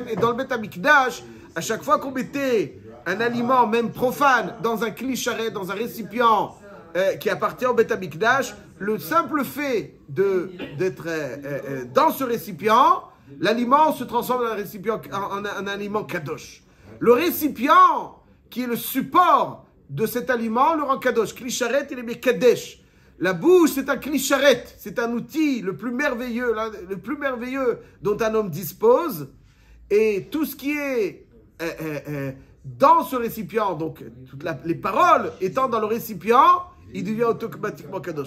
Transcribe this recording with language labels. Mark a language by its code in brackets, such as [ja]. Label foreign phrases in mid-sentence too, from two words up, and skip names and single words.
[fr] Et dans le Beth Amikdash, à chaque fois qu'on mettait un aliment, même profane, dans un [he] כלי שרת, [fr] dans un récipient qui appartient au Beth Amikdash, le simple fait d'être dans ce récipient, l'aliment se transforme en un aliment kadosh. Le récipient, qui est le support de cet aliment, le rend kadosh. [he] כלי שרת, [fr] il est mis kadesh. La bouche, c'est un [he] כלי שרת, [fr] c'est un outil le plus merveilleux dont un homme dispose. Et tout ce qui est dans ce récipient, donc toutes les paroles étant dans le récipient, il devient automatiquement kadosh.